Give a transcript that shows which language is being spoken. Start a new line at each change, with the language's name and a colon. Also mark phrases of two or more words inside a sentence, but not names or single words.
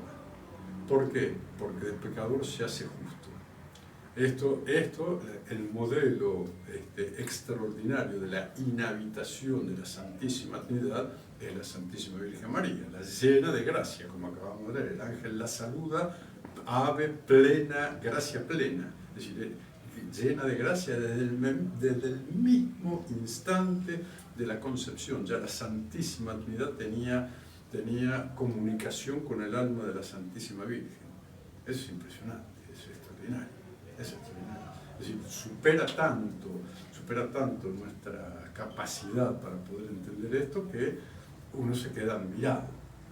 Spanish: ¿Por qué? Porque el pecador se hace justo. Esto el modelo extraordinario de la inhabitación de la Santísima Trinidad es la Santísima Virgen María, la llena de gracia, como acabamos de leer. El ángel la saluda,
Latin: ave plena, gracia plena.
Spanish: Es decir, llena de gracia desde el mismo instante de la concepción. Ya la Santísima Trinidad tenía comunicación con el alma de la Santísima Virgen. Eso es impresionante, es extraordinario. Es decir, supera tanto nuestra capacidad para poder entender esto que uno se queda admirado.